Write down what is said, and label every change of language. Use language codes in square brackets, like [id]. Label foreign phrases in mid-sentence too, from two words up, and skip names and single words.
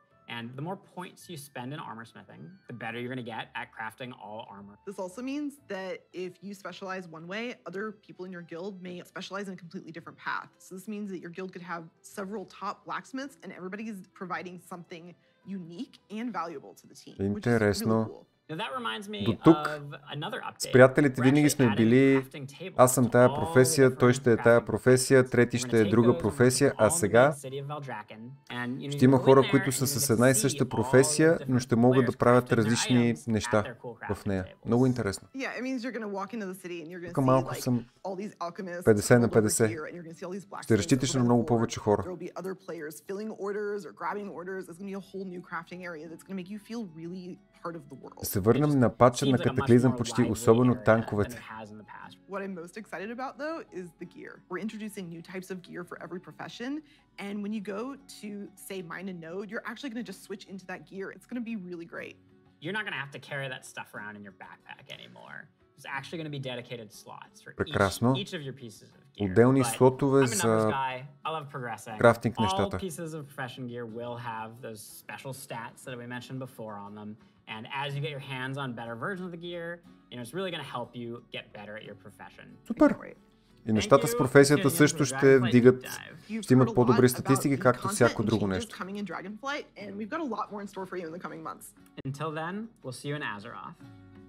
[en] And the more points you spend in armor smithing, the better you're going to get at crafting all armor. This also means that if you specialize one way, other people in your guild may specialize in a completely different path. So this means that your guild could have several top blacksmiths and everybody is providing something unique and valuable to the team. [bg] Интересно. До тук с приятелите винаги сме били, аз съм тая професия, той ще е тая професия, трети ще е друга професия, а сега ще има хора, които са с една и съща професия, но ще могат да правят различни неща в нея. Много интересно. Тук малко съм 50 на 50. Ще разчиташ на много повече хора. Се върнем на патча на Катаклизъм почти, особено танковете. [en] What I'm most excited about though is the gear. We're introducing new types of gear for every profession, and when you go to say mine a node, you're actually going to just switch into that gear. It's going to be really great. You're not going to have to carry that stuff around in your backpack anymore. There's actually going to be dedicated slots for each of your pieces of gear. [bg] Отделни слотове за крафтинг нещата. [en] All pieces of profession gear will have those special stats that we mentioned before on them. And as you get your hands on better versions of the gear, it's really going to help you get better at your profession. [bg] Супер! И нещата с професията също ще вдигат, ще имат по-добри статистики, както всяко друго нещо. [en] Until then, we'll see you in Azeroth.